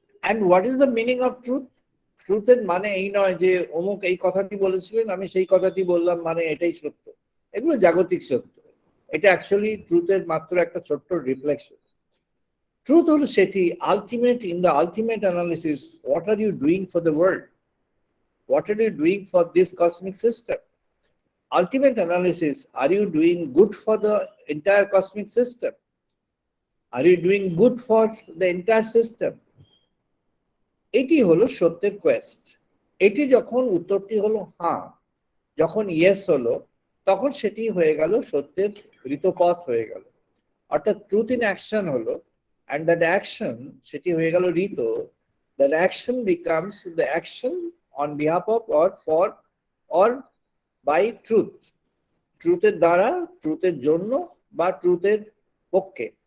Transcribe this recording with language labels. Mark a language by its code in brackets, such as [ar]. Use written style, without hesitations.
[en] And what is the meaning of truth? [bn] ট্রুথের মানে এই নয় যে অমুক এই কথাটি বলেছিলেন, আমি সেই কথাটি বললাম, মানে এটাই সত্য। এগুলো জাগতিক সত্য। এটা অ্যাকচুয়ালি ট্রুথের মাত্র একটা ছোট্ট রিফ্লেকশন। ট্রুথ হলো সেটি ultimate, [en] In the ultimate analysis, what are you doing for the world, what are you doing for this cosmic system? Ultimate analysis, are you doing good for the entire cosmic system? Are you doing good for the entire system? [bn] এটি হলো সত্যের Quest. এটি যখন উত্তরটি হলো হ্যাঁ, যখন yes হলো, তখন সেটি হয়ে গেল সত্যের ঋতপথ হয়ে গেল। অর্থাৎ ট্রুথ ইন অ্যাকশন হলো, [en] and that action [bn] সেটি হয়ে গেল ঋত। [en] that action becomes the action on behalf of or by truth, [bn] ট্রুথের দ্বারা, ট্রুথের জন্য বা ট্রুথের পক্ষে।